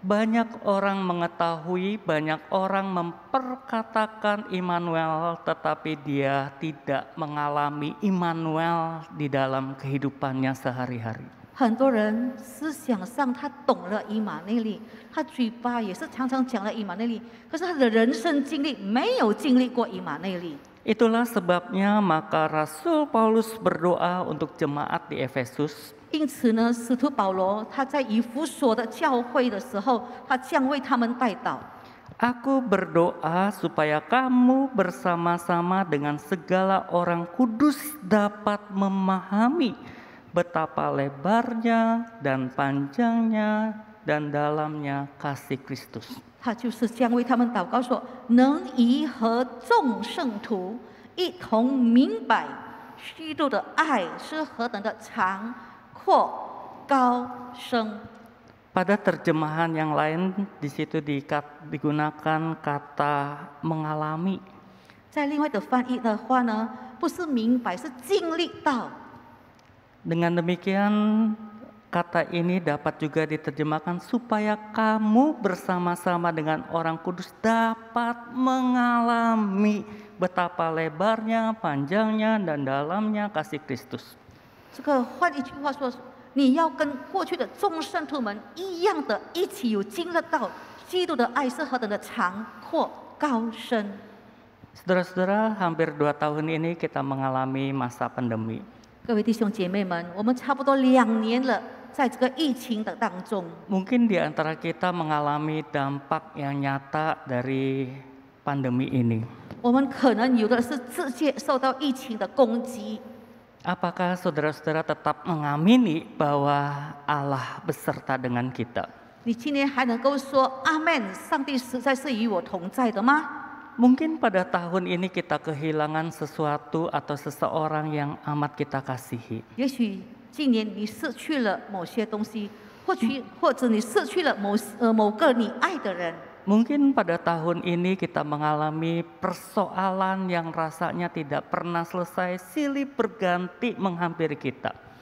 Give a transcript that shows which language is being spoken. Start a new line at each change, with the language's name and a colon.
Indonesian: Banyak orang mengetahui, banyak orang memperkatakan Immanuel, tetapi dia tidak mengalami Immanuel di dalam kehidupannya sehari-hari.
Chinese: 很多人思想上他懂了以马内利，他嘴巴也是常常讲了以马内利，可是他的人生经历没有经历过以马内利。
Indonesian: Itulah sebabnya maka Rasul Paulus berdoa untuk jemaat di Efesus.
Chinese: 因此呢，使徒保罗他在以弗所的教会的时候，他将为他们代祷。
Indonesian: Aku berdoa supaya kamu bersama-sama dengan segala orang kudus dapat memahami betapa lebarnya dan panjangnya dan dalamnya kasih Kristus.
Chinese: 他就是将为他们祷告说，能以和众圣徒一同明白基督的爱是何等的长、阔、高、深。
Indonesian: Pada terjemahan yang lain di situ digunakan kata mengalami.
Chinese: 在另外的翻译的话呢，不是明白，是经历到。
Indonesian: Dengan demikian kata ini dapat juga diterjemahkan supaya kamu bersama-sama dengan orang kudus dapat mengalami betapa lebarnya, panjangnya, dan dalamnya kasih Kristus.
Chinese: 这个换一句话说，你要跟过去的众圣徒们一样的，一起有经历到基督的爱是何等的长、阔、高、深。
Indonesian: Saudara-saudara, hampir 2 tahun ini kita mengalami masa pandemi.
Chinese: 各位弟兄姐妹们，我们差不多2年了，在这个疫情的当中，
Indonesian: Mungkin di antara kita mengalami dampak yang nyata dari pandemi ini.
Chinese: 我们可能有的是直接受到疫情的攻击。
Indonesian: Apakah saudara-saudara tetap mengamini bahwa Allah beserta dengan kita?
Chinese: 你今天还能够说阿门，上帝实在是与我同在的吗？
Indonesian: Mungkin pada tahun ini kita kehilangan sesuatu atau seseorang yang amat kita kasihi.
Chinese: 也许今年你失去了某些东西，或者你失去了某个你爱的人。
Indonesian: Mungkin pada tahun ini kita mengalami persoalan yang rasanya tidak pernah selesai, silih berganti menghampiri kita.